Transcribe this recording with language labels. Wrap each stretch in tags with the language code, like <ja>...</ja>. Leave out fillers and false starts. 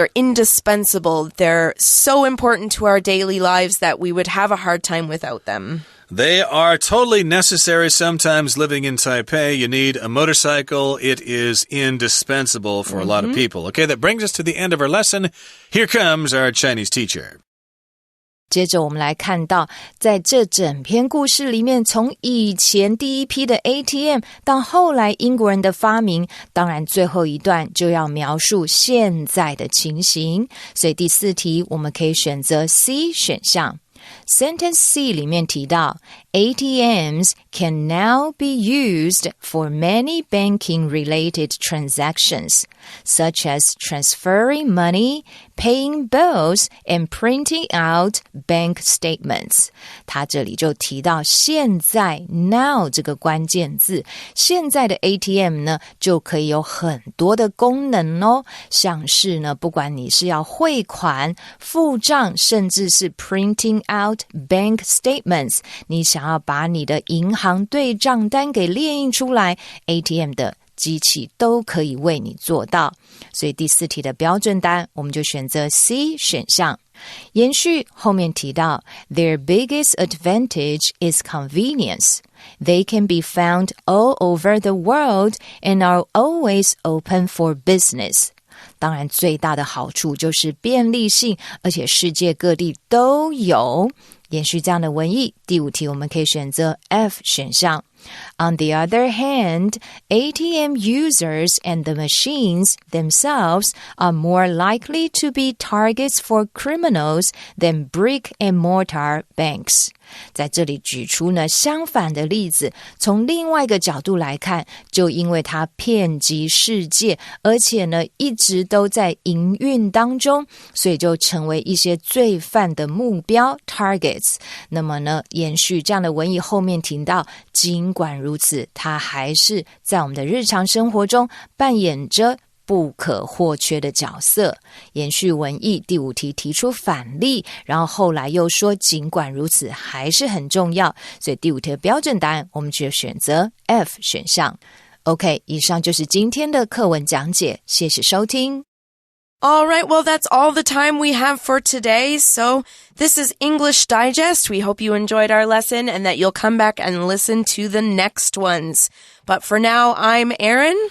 <en>They're indispensable. They're so important to our daily lives that we would have a hard time without them. They are totally necessary. Sometimes living in Taipei, you need a motorcycle. It is indispensable for a lot of people. Okay, that brings us to the end of our lesson. Here comes our Chinese teacher.</en> <zh>接着我们来看到，在这整篇故事里面，从以前第一批的 ATM 到后来英国人的发明，当然最后一段就要描述现在的情形。所以第4题我们可以选择 C 选项。</zh> <en>Sentence C</en> <zh>里面提到</zh> <en>ATMs can now be used for many banking-related transactions, such as transferring money, paying bills, and printing out bank statements.</en> <zh>他这里就提到现在 now 这个关键字，现在的 ATM 呢就可以有很多的功能哦，像是呢不管你是要汇款、付账，甚至是</zh> <en>printing out bank statements，</en> <zh>你想要把你的银行对账单给列印出来， ATM 的机器都可以为你做到。所以第4题的标准答案我们就选择 C 选项。延续后面提到</zh> <en>Their biggest advantage is convenience. They can be found all over the world and are always open for business.</en> <zh>当然最大的好处就是便利性，而且世界各地都有。延续这样的文意，第5题我们可以选择 F 选项。</zh> <en>On the other hand, ATM users and the machines themselves are more likely to be targets for criminals than brick-and-mortar banks.</en> <zh>在这里举出呢相反的例子，从另外一个角度来看，就因为它遍及世界，而且呢一直都在营运当中，所以就成为一些罪犯的目标 targets。那么呢延续这样的文意后面提到，尽管如此，它还是在我们的日常生活中扮演着不可或缺的角色。延续文意，第5题提出反例，然后后来又说尽管如此还是很重要，所以第5题的标准答案我们就选择 F 选项。 OK， 以上就是今天的课文讲解，谢谢收听。</zh> <en>All right, well, that's all the time we have for today. So this is English Digest. We hope you enjoyed our lesson and that you'll come back and listen to the next ones. But for now, I'm Erin.</en>